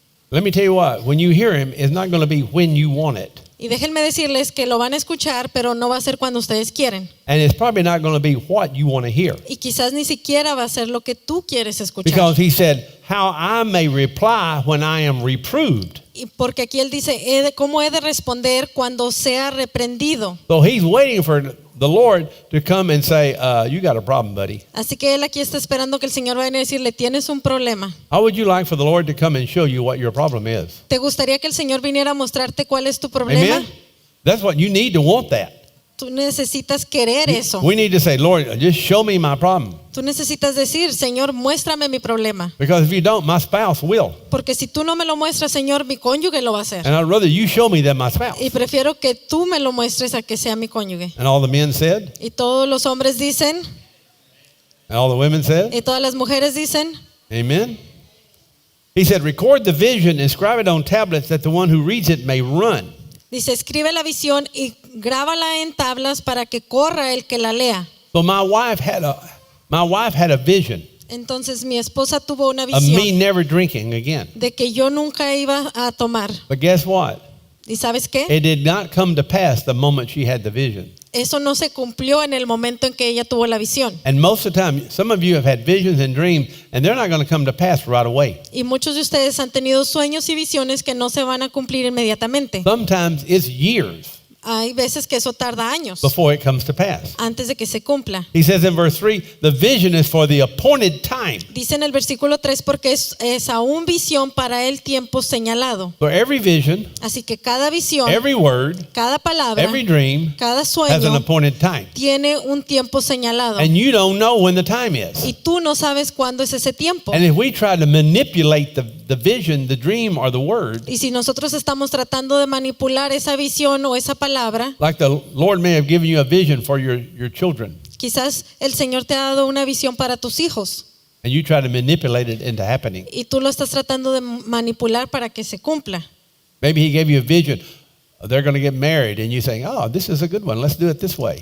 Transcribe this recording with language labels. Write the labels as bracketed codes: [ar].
[en] Let me tell you what, when you hear him, it's not going to be when you want it. [es] Y déjenme decirles que lo van a escuchar, pero no va a ser cuando ustedes quieren. [en] And it's probably not going to be what you want to hear. [es] Y quizás ni siquiera va a ser lo que tú quieres escuchar. [en] Because he said, how I may reply when I am reproved. [es] Y porque aquí él dice, ¿cómo he de responder cuando sea reprendido? [en] So he's waiting for the Lord to come and say, you got a problem, buddy. [es] Así que él aquí está esperando que el Señor vaya a decirle, tienes un problema. [en] How would you like for the Lord to come and show you what your problem is? [es] ¿Te gustaría que el Señor viniera a mostrarte cuál es tu problema? [en] Amen? That's what you need to want that. [es] Tú necesitas querer eso. [en] We need to say, Lord, just show me my problem. [es] Tú necesitas decir, Señor, muéstrame mi problema. [en] Because if you don't, my spouse will. [es] Porque si tú no me lo muestras, Señor, mi cónyuge lo va a hacer. [en] And I'd rather you show me than my spouse. [es] Y prefiero que tú me lo muestres a que sea mi cónyuge. [en] And all the men said, [es] Y todos los hombres dicen, [en] and all the women said, [es] y todas las mujeres dicen, [en] amen. He said, record the vision and scribe it on tablets that the one who reads it may run. [es] dice, escribe la visión y grábala en tablas para que corra el que la lea. [en] So my wife had a vision [es] Entonces mi esposa tuvo una [en] of me [es] visión [en] never drinking again. [es] de que yo nunca iba a tomar. [en] But guess what? [es] ¿Y sabes qué? [en] It did not come to pass the moment she had the vision. [es] Eso no se cumplió en el momento en que ella tuvo la visión. [en] And most of the time, some of you have had visions and dreams, and they're not going to come to pass right away. [es] Y muchos de ustedes han tenido sueños y visiones que no se van a cumplir inmediatamente. [en] Sometimes it's years [es] Hay veces que eso tarda años [en] before it comes to pass. [es] antes de que se cumpla. [en] He says in verse 3, the vision is for the appointed time. [es] Dice en el versículo 3 porque es aún visión para el tiempo señalado. [en] For every vision, [es] Así que cada visión, [en] every word, [es] cada palabra, [en] every dream [es] cada [en] has an [es] sueño [en] appointed time. [es] tiene un tiempo señalado. [en] And you don't know when the time is. [es] Y tú no sabes cuándo es ese tiempo. [en] And if we try to manipulate the vision, the dream, or the word, [es] Y si nosotros estamos tratando de manipular esa visión o esa palabra, [en] like the Lord may have given you a vision for your children, [es] quizás el Señor te ha dado una visión para tus hijos [en] and you try to manipulate it into happening. [es] y tú lo estás tratando de manipular para que se cumpla. [en] Maybe He gave you a vision. They're going to get married, and you saying, "Oh, this is a good one. Let's do it this way."